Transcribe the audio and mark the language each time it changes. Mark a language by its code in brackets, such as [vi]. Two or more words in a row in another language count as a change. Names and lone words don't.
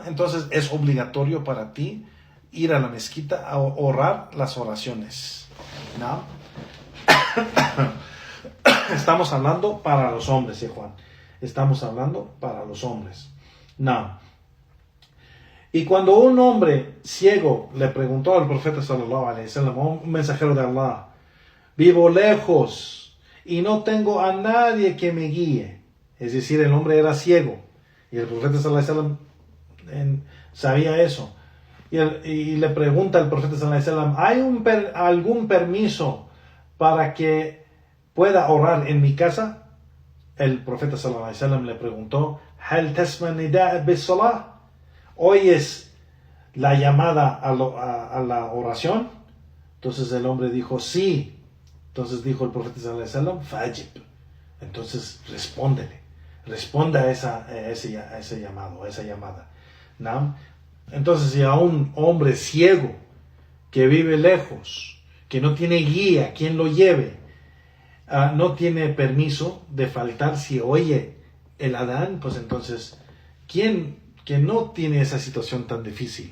[es] Entonces es obligatorio para ti ir a la mezquita a orar las oraciones, ¿no? Estamos hablando para los hombres, ¿sí, Juan? Estamos hablando para los hombres. No. Y cuando un hombre ciego le preguntó al profeta [ar] صلى الله عليه وسلم, [es] un mensajero de Allah, vivo lejos y no tengo a nadie que me guíe. Es decir, el hombre era ciego y el profeta [ar] صلى الله عليه وسلم [es] sabía eso. Y le pregunta al profeta [ar] صلى الله عليه وسلم, [es] ¿hay algún permiso para que pueda orar en mi casa? El profeta [ar] صلى الله عليه وسلم [es] le preguntó, [ar] ¿هل تسمع النداء بالصلاة? [es] ¿Oyes la llamada a la oración? Entonces el hombre dijo, sí. Entonces dijo el profeta [ar] صلى الله عليه وسلم, [es] fajib. Entonces responde a ese llamado, a esa llamada, ¿no? Entonces, si a un hombre ciego que vive lejos, que no tiene guía, quien lo lleve, no tiene permiso de faltar si oye el adán, pues entonces, ¿quién que no tiene esa situación tan difícil?